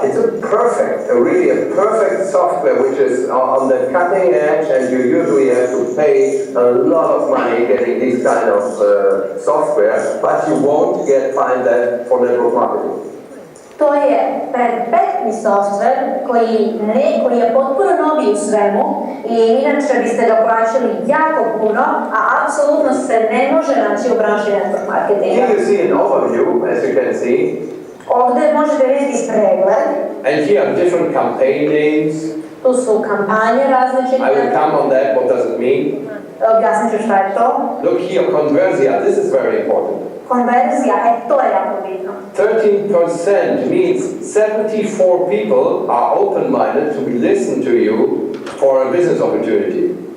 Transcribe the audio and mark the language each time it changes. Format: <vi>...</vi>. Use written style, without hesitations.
<en>It's really a perfect software which is on the cutting edge, and you usually have to pay a lot of money getting this kind of software, but you won't find that for network marketing.</en> <sr>To je perfektni softver koji je potpuno novi u svemu i inače biste ga plaćali jako puno, a apsolutno se ne može naći u branši network marketinga.</sr> <en>Here you see an overview, as you can see.</en> <sr>Ovdje možete vidjeti pregled.</sr> <en>And here are different campaign names.</en> <sr>Tu su kampanje različite.</sr> <en>I will come on that, what does it mean?</en> <sr>Objasnit ću šta je to.</sr> <en>Look here, conversia, this is very important.</en> <sr>Konverzija, to je jako bitno.</sr> <en>13% means 74 people are open-minded to listen to you for a business opportunity.</en>